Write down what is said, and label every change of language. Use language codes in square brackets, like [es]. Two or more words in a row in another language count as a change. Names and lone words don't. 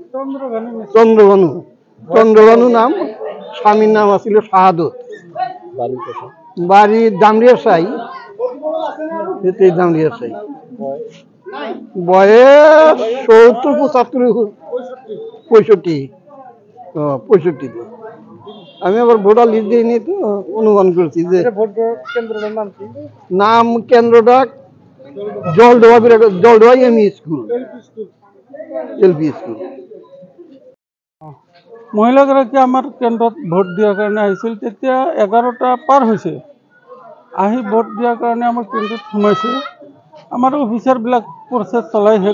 [bn] চন্দ্রভানু নাম স্বামীর নাম আছিল শাহাদত বাড়ি দামরিয়া সাই দামরিয়া সাই বয়স 70-75-65 আমি আবার [en] voter list [bn] দিইনি তো অনুমান করছি যে নাম কেন্দ্রটা জলডোবা এমই স্কুল এলপি স্কুল [as] মহিলাগৰাকী আমাৰ কেন্দ্ৰত ভোট দিয়াৰ কাৰণে আহিছিল তেতিয়া 11টা পাৰ হৈছে আহি ভোট দিয়াৰ কাৰণে আমাৰ কেন্দ্ৰত সোমাইছে আমাৰ অফিচাৰবিলাক প্ৰচেছ চলাই শেষ